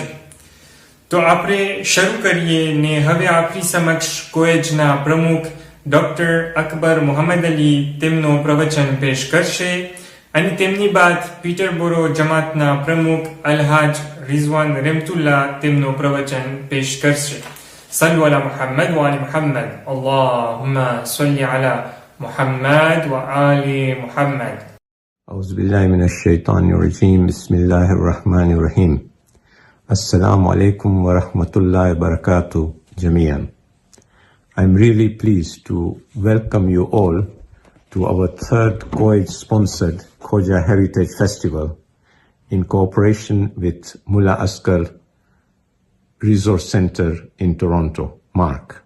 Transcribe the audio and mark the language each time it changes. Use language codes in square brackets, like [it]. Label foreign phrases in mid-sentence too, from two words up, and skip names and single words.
[gu] તો આપણે શરૂ કરીએ ને હવે આપણી સમક્ષ કોએજના પ્રમુખ ડોક્ટર અકબર મોહમ્મદ અલી તેમનો પ્રવચન પેશ કરશે અને તેમની બાદ પીટરબોરો જમાતના પ્રમુખ અલહાજ રિઝવાન રેમતુલ્લા તેમનો પ્રવચન પેશ કરશે. [ar] صلوا على محمد وآل محمد اللهم صل على محمد وآل محمد. أعوذ بالله من الشيطان الرجيم بسم الله الرحمن الرحيم. السلام عليكم ورحمة الله وبركاته جميعا. [en] I'm really pleased to welcome you all to our third COEJ sponsored Khoja Heritage Festival in cooperation with Mullah Asghar Resource Center in Toronto, MARC.